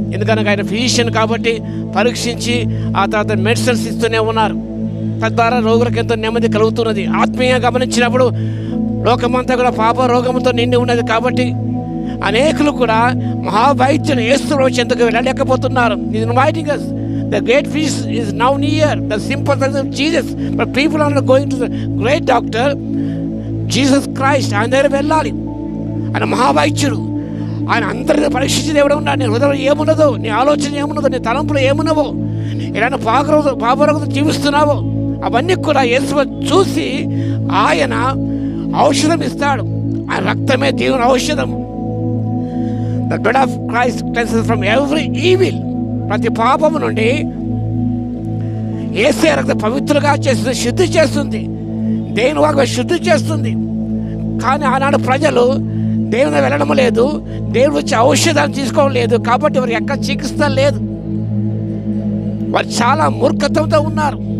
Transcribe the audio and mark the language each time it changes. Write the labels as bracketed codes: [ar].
[te] ఎందుకనగా ఆయన ఫిజిషియన్ కాబట్టి పరీక్షించి ఆ తర్వాత మెడిసిన్స్ ఇస్తూనే ఉన్నారు. తద్వారా రోగులకు ఎంతో నెమ్మది కలుగుతున్నది. ఆత్మీయంగా గమనించినప్పుడు లోకమంతా కూడా పాప రోగంతో నిండి ఉన్నది. కాబట్టి అనేకులు కూడా మహావైద్యుని యేసు చెంతకు వెళ్ళలేకపోతున్నారు. [en] Is inviting us. The great feast is now near. The sympathy of Jesus. But people are not going to the great doctor, Jesus Christ. [te] ఆయన దగ్గర వెళ్ళాలి. ఆయన మహావైద్యుడు. ఆయన అందరినీ పరీక్షించి దేవుడు ఉన్నాడు. నీ హృదయంలో ఏమున్నదో, నీ ఆలోచన ఏమున్నదో, నీ తలంపులు ఏమున్నవో, ఇలాంటి పాపరోగంతో జీవిస్తున్నావో అవన్నీ కూడా యేసు చూసి ఆయన ఔషధం ఇస్తాడు. ఆయన రక్తమే దేవుని ఔషధం. [en] The blood of Christ cleanses from every evil. [te] ప్రతి పాపము నుండి యేసే రక్తం పవిత్రంగా చేస్తుంది, శుద్ధి చేస్తుంది, దేవుని వాక్యం శుద్ధి చేస్తుంది. కానీ ఆనాడు ప్రజలు దేవుని వెళ్ళడం లేదు, దేవుడు వచ్చి ఔషధాలు తీసుకోవడం లేదు. కాబట్టి వారికి ఎక్కడ చికిత్స లేదు. వారు చాలా మూర్ఖత్వంతో ఉన్నారు.